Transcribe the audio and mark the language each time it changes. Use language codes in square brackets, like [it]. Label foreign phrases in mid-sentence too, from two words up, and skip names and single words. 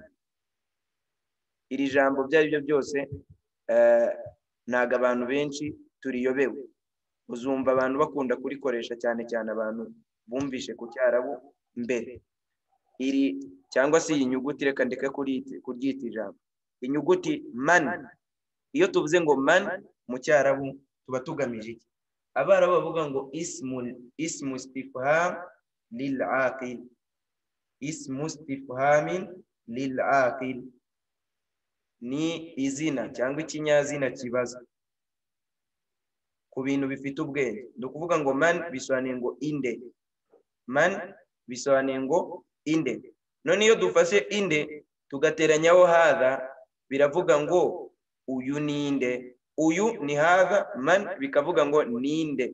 [rw] Iri jambo byari byo byose ntago abantu benshi turiyobewe, uzumva abantu bakunda kurikoresha cyane cyane abantu bumvishe ku Cyarabu mbere. Iri cyangwa se iyi nyuguti, reka ndeke kuryita ijambo, inyuguti man. Iyo tuvuze ngo man mu Cyarabu tuba tugamije iki? Abarabu bavuga ngo [ar] اسم استفهام للعاقل اسم استفهام للعاقل, [rw] ni izina cyangwa ikinyazina kibaza ku bintu bifite ubwenge. Ni ukuvuga ngo man bisobanuye ngo inde, man bisobanuye ngo inde. None iyo dufashe inde tugateranyaho hadha, biravuga ngo uyu ninde, uyu ni hadha, man bikavuga ngo ninde.